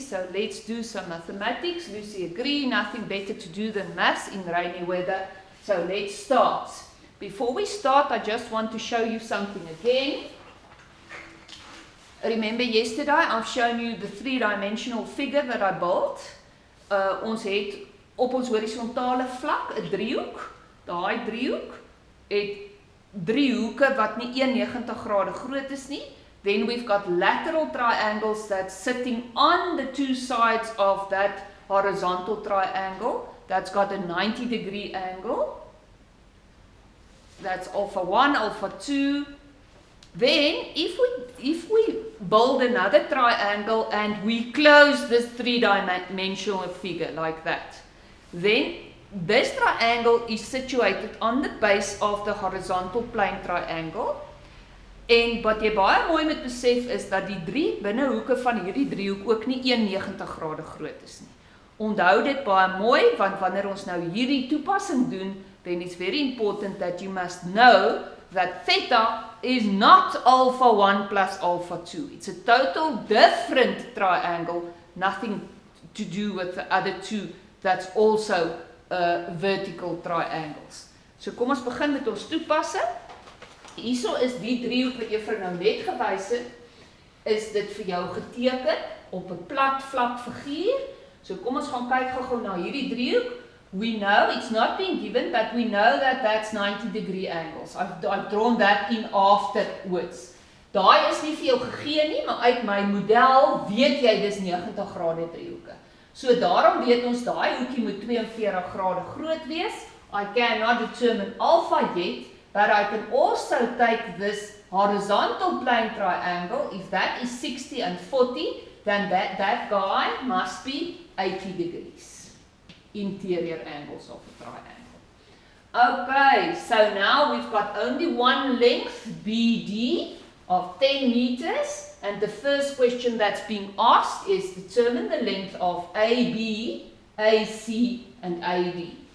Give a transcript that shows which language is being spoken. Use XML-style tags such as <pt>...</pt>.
<en>So let's do some mathematics. Lucy agree, nothing better to do than maths in rainy weather. So let's start. Before we start, I just want to show you something again. Remember yesterday I've shown you the three-dimensional figure that I built.</en> <af>Ons het op ons horisontale vlak 'n driehoek. Daai driehoek het drie hoeke wat nie 190 grade groot is nie.</af> <en>Then we've got lateral triangles that's sitting on the two sides of that horizontal triangle. That's got a 90-degree angle. That's alpha 1, alpha 2. Then, if we build another triangle and we close this three-dimensional figure like that, then this triangle is situated on the base of the horizontal plane triangle.</en> <af>En wat jy baie mooi moet besef is dat die drie binnehoeke van hierdie driehoek ook nie 190 grade groot is nie. Onthou dit baie mooi, want wanneer ons nou hierdie toepassing doen,</af> <en>then it's very important that you must know that theta is not alpha 1 plus alpha 2. It's a total different triangle, nothing to do with the other two that's also vertical triangles.</en> <af>So kom ons begin met ons toepassing. Hierso is die driehoek wat jy vir nou net gewys het, is dit vir jou geteken op 'n plat vlak figuur. So kom ons gaan kyk gou-gou na hierdie driehoek.</af> <en>We know it's not being given, but we know that that's 90-degree angles. I've drawn that in afterwards.</en> <af>Daai is nie vir jou gegee nie, maar uit my model weet jy dis 90 grade driehoeke. So daarom weet ons daai hoekie moet 42 grade groot wees.</af> <en>I cannot determine alpha yet, but I can also take this horizontal plane triangle. If that is 60 and 40, then that guy must be 80 degrees. Interior angles of a triangle. Okay, so now we've got only one length, BD, of 10 meters, and the first question that's being asked is determine the length of AB, AC, and AD.</en>